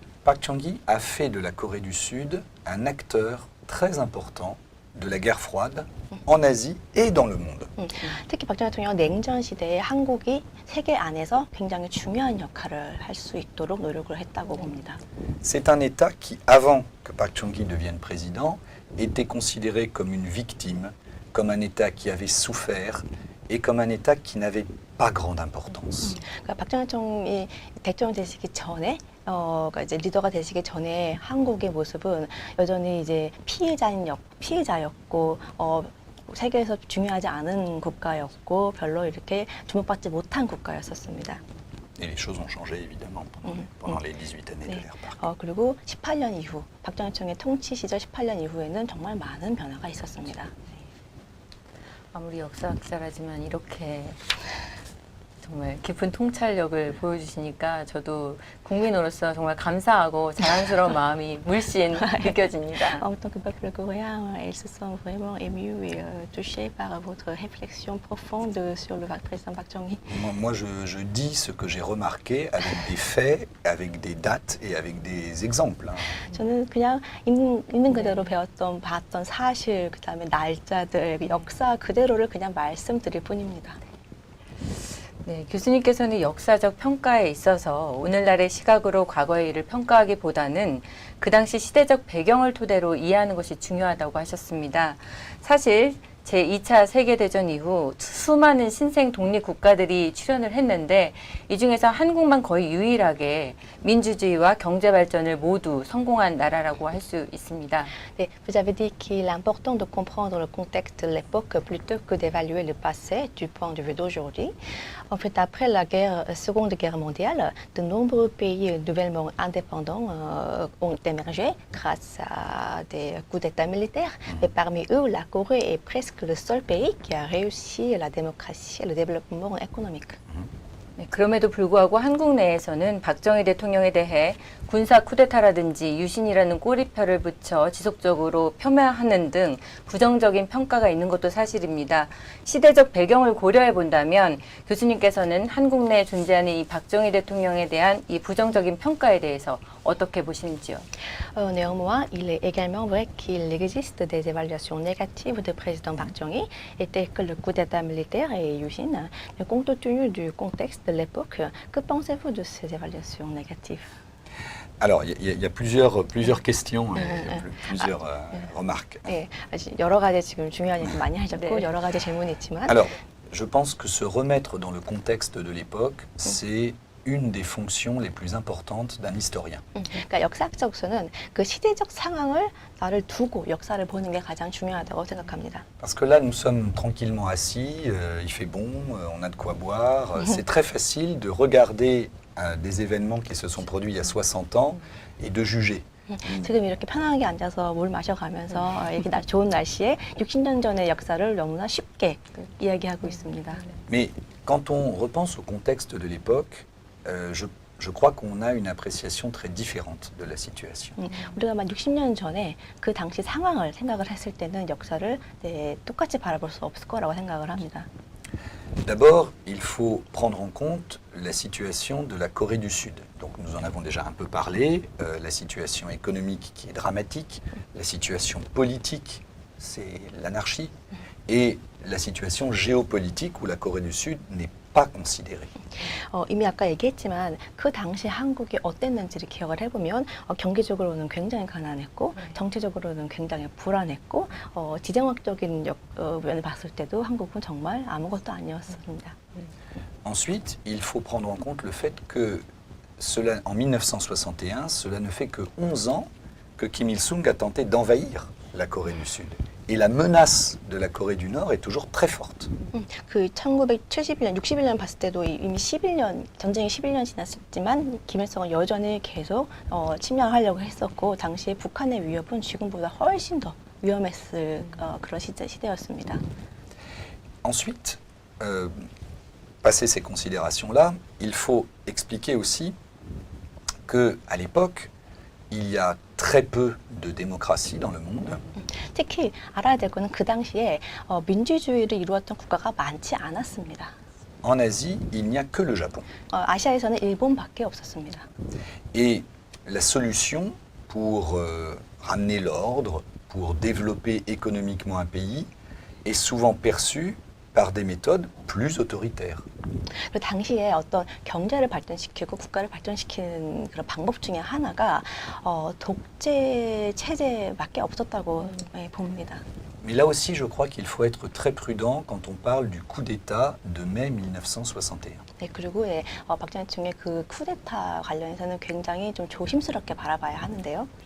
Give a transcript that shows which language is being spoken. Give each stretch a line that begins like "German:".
French: Park Chung-hee a fait de la Corée du Sud un acteur très important de la guerre froide en Asie et dans le monde.
Korean: 특히 박정희 대통령 냉전 시대에 한국이 세계 안에서 굉장히 중요한 역할을 할 수 있도록 노력을 했다고 봅니다.
French: C'est un État qui, avant que Park Chung-hee devienne président, était considéré comme une victime, comme un État qui avait souffert et comme un État qui n'avait pas grande importance.
Korean: 그러니까 박정희 대통령 되시기 전에 그러니까 이제 리더가 되시기 전에 한국의 모습은 여전히 이제 피해자였고 세계에서 중요하지 않은 국가였고 별로 이렇게 주목받지 못한 국가였었습니다.
French: Et les choses ont changé évidemment pendant les 18 années de
Korean: 네.
French: l'ère Park.
Korean: 그리고 18년 이후 박정희 대통령의 통치 시절 18년 이후에는 정말 많은 변화가 있었습니다. 아무리 역사학자라지만 이렇게 정말 깊은 통찰력을 보여주시니까 저도 국민으로서 정말 감사하고 자랑스러운 마음이 물씬 느껴집니다.
French: En tant que peuple coréen, ils se sont vraiment émus et touchés par votre réflexion profonde sur le président Park Chung-hee. Moi, je dis ce que j'ai remarqué avec des faits, avec des dates et avec des exemples.
Korean: 저는 그냥 있는 그대로 배웠던, 봤던 사실, 그다음에 날짜들, 역사 그대로를 그냥 말씀드릴 뿐입니다. 네, 교수님께서는 역사적 평가에 있어서 오늘날의 시각으로 과거의 일을 평가하기보다는 그 당시 시대적 배경을 토대로 이해하는 것이 중요하다고 하셨습니다. 사실 제2차 세계대전 이후 수많은 신생 독립 국가들이 출현을 했는데 이 중에서 한국만 거의 유일하게 민주주의와 경제 발전을 모두 성공한 나라라고 할 수 있습니다.
French: Et vous avez dit qu'il est important de comprendre le contexte de l'époque plutôt que d'évaluer le passé du point de vue d'aujourd'hui. En fait, après la Seconde Guerre mondiale, de nombreux pays nouvellement indépendants ont émergé grâce à des coups d'État militaires. Et parmi eux, la Corée est presque le seul pays qui a réussi la démocratie et le développement économique.
Korean: 네, 그럼에도 불구하고 한국 내에서는 박정희 대통령에 대해 군사 쿠데타라든지 유신이라는 꼬리표를 붙여 지속적으로 폄하하는 등 부정적인 평가가 있는 것도 사실입니다. 시대적 배경을 고려해 본다면 교수님께서는 한국 내에 존재하는 이 박정희 대통령에 대한 이 부정적인 평가에 대해서 어떻게 보시는지요?
French: Néanmoins, il est également vrai qu'il existe des évaluations négatives du président Park Chung-hee, et telles que le coup d'État militaire et Yushin. Mais compte tenu du contexte de l'époque, que pensez-vous de ces évaluations négatives? Alors, il y a plusieurs questions, plusieurs remarques.
Korean: 네, 여러 가지 지금 중요한 얘기 많이 하셨고 네. 여러 가지 질문이 있지만
French: Alors, je pense que se remettre dans le contexte de l'époque, c'est une des fonctions les plus importantes d'un historien.
Korean: 그러니까 역사학자로서는 그 시대적 상황을 나를 두고 역사를 보는 게 가장 중요하다고 생각합니다.
French: Parce que là, nous sommes tranquillement assis, il fait bon, on a de quoi boire. C'est très facile de regarder des événements qui se sont produits il y a 60 ans et de juger.
Korean: 지금 이렇게 편안하게 앉아서 물 마셔가면서 이렇게 좋은 날씨에 60년 전의 역사를 너무나 쉽게 이야기하고 있습니다.
French: Mais quand on repense au contexte de l'époque, je crois qu'on a une appréciation très différente de la situation.
Korean: 우리가 만 60년 전에 그 당시 상황을 생각을 했을 때는 역사를 똑같이 바라볼 수 없을 거라고 생각을 합니다.
French: D'abord, il faut prendre en compte la situation de la Corée du Sud. Donc nous en avons déjà un peu parlé, la situation économique qui est dramatique, la situation politique, c'est l'anarchie, et la situation géopolitique où la Corée du Sud n'est pas considérée.
Korean: 이미 아까 얘기했지만 그 당시 한국이 어땠는지를 기억을 해보면 경제적으로는 굉장히 가난했고 정치적으로는 굉장히 불안했고 지정학적인 면을 봤을 때도 한국은 정말 아무것도 아니었습니다.
French: Ensuite, il faut prendre en compte le fait que cela, en 1961, cela ne fait que 11 ans que Kim Il-sung a tenté d'envahir la Corée du Sud. Et la menace de la Corée du Nord est toujours très forte.
Korean: 그 1971년, 61년 봤을 때도 이미 11년, 전쟁이 11년 지났지만 김일성은 여전히 계속 침략하려고 했었고 당시에 북한의 위협은 지금보다 훨씬 더 위험했을 그런 시대였습니다.
French: Ensuite, passé ces considérations-là, il faut expliquer aussi qu'à l'époque, il y a très peu de démocratie dans le monde.
Korean: 특히 알아야 될 거는 그 당시에 민주주의를 이루었던 국가가 많지 않았습니다.
French: En Asie, il n'y a que le Japon.
Korean: 아시아에서는 일본밖에 없었습니다.
French: Et la solution pour ramener l'ordre, pour développer économiquement un pays, est souvent perçue par des méthodes plus autoritaires.
Korean: 그 당시에 어떤 경제를 발전시키고 국가를 발전시키는 그런 방법 중에 하나가 독재 체제밖에 없었다고 봅니다.
French: Mais là aussi, je crois qu'il faut être très prudent quand on parle du coup d'État de mai 1961.
Korean: 네, 그리고 박정희 대통령의 그 쿠데타 관련해서는 굉장히 좀 조심스럽게 바라봐야 하는데요.